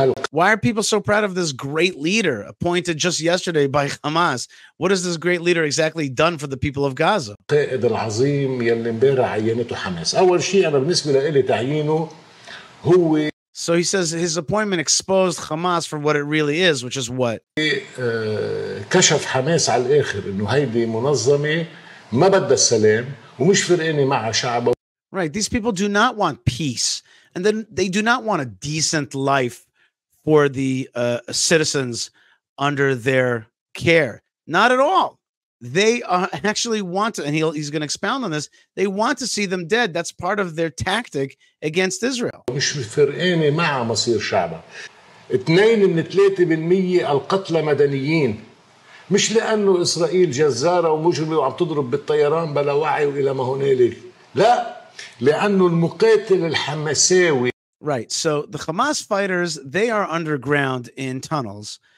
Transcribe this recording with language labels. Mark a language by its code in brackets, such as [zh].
[en] Why are people so proud of this great leader appointed just yesterday by Hamas? What has this great leader exactly done for the people of Gaza? [ar] القائد العظيم يلي امبارح عينته حماس. أول شيء أنا بالنسبة لي تعيينه هو. [en] So he says his appointment exposed Hamas for what it really is, which is what? [ar] كشف حماس على الآخر إنه هيدي منظمة ما بدها السلام ومش فرقانة مع شعبها. [en] Right, these people do not want peace, and then they do not want a decent life for the citizens under their care. Not at all. They actually want to, and he's going to expound on this, they want to see them dead. That's part of their tactic against Israel. [ar] مش فرقانة مع مصير شعبها. 2 من 3% القتلى مدنيين. مش لأنه إسرائيل جزارة ومجرمة وعم تضرب بالطيران بلا وعي وإلى ما هنالك. لا، لأنه المقاتل الحماساوي. [en] Right. So the Hamas fighters, they are underground in tunnels.